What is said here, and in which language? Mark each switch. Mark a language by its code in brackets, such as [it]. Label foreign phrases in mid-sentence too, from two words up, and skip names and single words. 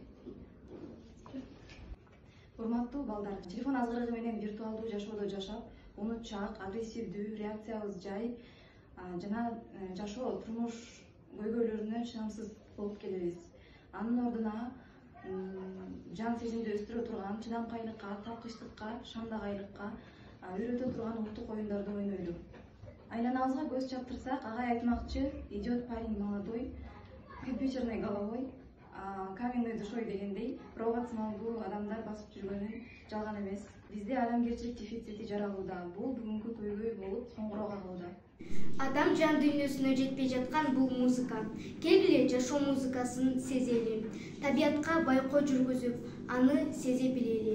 [ky] Урматтуу балдар, телефон азгырыгы менен виртуалдуу жашоодо жашап, унутчаак, агрессивдүү, реакциябыз жай жана жашоо турмуш көйгөйлөрүнө чыдамсыз болуп келебиз. Анын ордуна жан сезимди өстүрө турган чыдамкайлыкка, талкычтыкка, шамдагайлыкка үйрөтө турган улуттук оюндарды ойнойду. Айланабызга көз чаптырсак, агай айтмакчы, [ru] идет парень молодой, компьютерный головой, каменный душой [ky] дегендей, провокациялуу адамдар басып жүргөнү жалган эмес. Бизде адамгерчилик дефицити жаралууда. Бул бүгүнкү көйгөй болуп коңгуроо кагууда. Адам жан дүйнөсүнө жетпей жаткан бул музыка. Келгиле жашоо музыкасын сезели. Табиатка байкоо жүргүзүп, аны сезе билели.